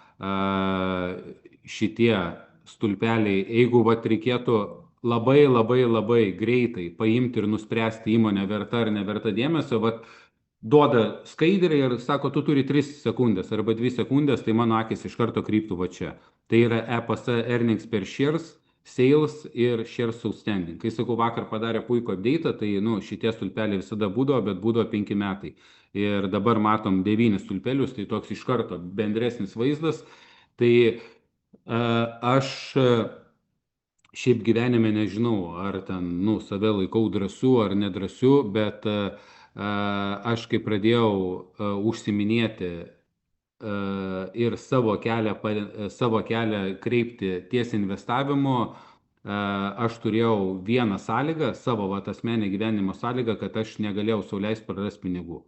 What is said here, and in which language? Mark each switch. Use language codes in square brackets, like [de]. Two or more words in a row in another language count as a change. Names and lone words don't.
[lt] Šitie stulpeliai, jeigu reikėtų labai greitai paimti ir nuspręsti įmonę verta ar neverta dėmesio, duoda skaidrį ir sako, tu turi 3 sekundės arba 2 sekundės, tai mano akis iš karto kryptų čia. Tai yra [en] EPS earnings per shares, sales [lt] ir [en] shares outstanding. [lt] Kai sakau, vakar padarė puikų update, tai šitie stulpeliai visada būdavo, bet būdavo 5 metai. Ir dabar matom 9 stulpelius, tai toks iš karto bendresnis vaizdas. Tai aš šiaip gyvenime nežinau, ar ten, save laikau drąsiu ar nedrąsiu, bet aš kai pradėjau užsiminėti ir savo kelią kreipti ties investavimu, aš turėjau vieną sąlygą, savo asmeninę gyvenimo sąlygą, kad aš negalėjau sau leisti prarasti pinigų.